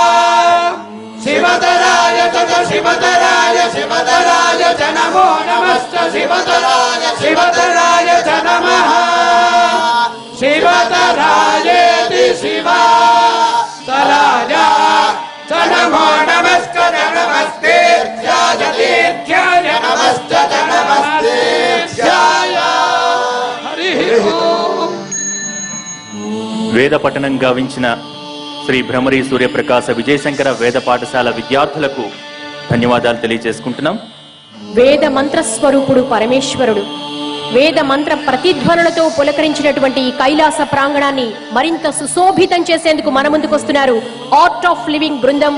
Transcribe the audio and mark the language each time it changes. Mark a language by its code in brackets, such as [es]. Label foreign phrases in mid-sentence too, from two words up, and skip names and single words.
[sa] शिवतराय च शिवतराय शिवतराय च नमो नमश्च शिवतराय शिवतराय च नमः शिवतरायेति शिवतराय च नमो नमश्च नमस्ते ध्याय नमश्च नमस्ते ध्याय हरिः ओम् [te] వేద పఠనం గావించిన శ్రీ భ్రమరి సూర్యప్రకాశ విజయశంకర వేద పాఠశాల విద్యార్థులకు ధన్యవాదాలు తెలియజేసుకుంటున్నాం. వేద మంత్ర స్వరూపుడు పరమేశ్వరుడు వేద మంత్ర ప్రతిధ్వనులతో పులకరించినటువంటి ఈ కైలాస ప్రాంగణాన్ని మరింత సుశోభితం చేసేందుకు మన ముందుకొస్తున్నారు ఆర్ట్ ఆఫ్ లివింగ్ బృందం.